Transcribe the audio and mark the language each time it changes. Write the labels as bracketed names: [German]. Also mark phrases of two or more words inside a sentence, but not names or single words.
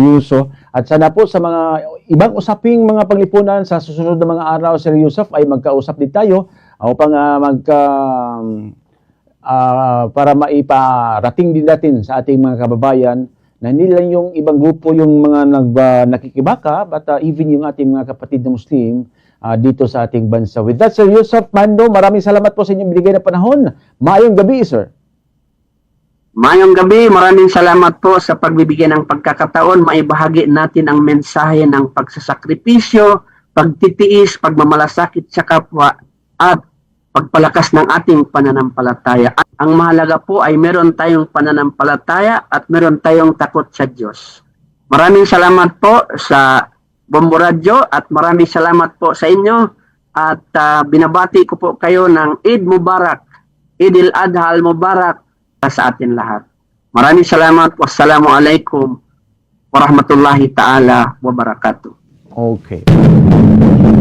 [Filipino] At sana po sa mga ibang usaping mga panglipunan sa susunod na mga araw, Sir Yusuf, ay magkausap din tayo upang para maiparating din natin sa ating mga kababayan na hindi lang yung ibang grupo yung mga nakikibaka, [English] but even [Filipino] yung ating mga kapatid na Muslim dito sa ating bansa. [English] With that, [Filipino] Sir Yusuf Mando, maraming salamat po sa inyong binigay na panahon. [Cebuano] Maayong gabi, sir. Mayong gabi, [Filipino] maraming salamat po sa pagbibigay ng pagkakataon. Maibahagi natin ang mensahe ng pagsasakripisyo, pagtitiis, pagmamalasakit sa kapwa, at pagpalakas ng ating pananampalataya. At ang mahalaga po ay meron tayong pananampalataya at meron tayong takot sa Diyos. Maraming salamat po sa Bombo Radio at maraming salamat po sa inyo. At binabati ko po kayo ng [Arabic] عيد مبارك, عيد الأضحى المبارك [Filipino] sa atin lahat. Maraming salamat. [Arabic] والسلام عليكم ورحمة الله تعالى وبركاته. Okay.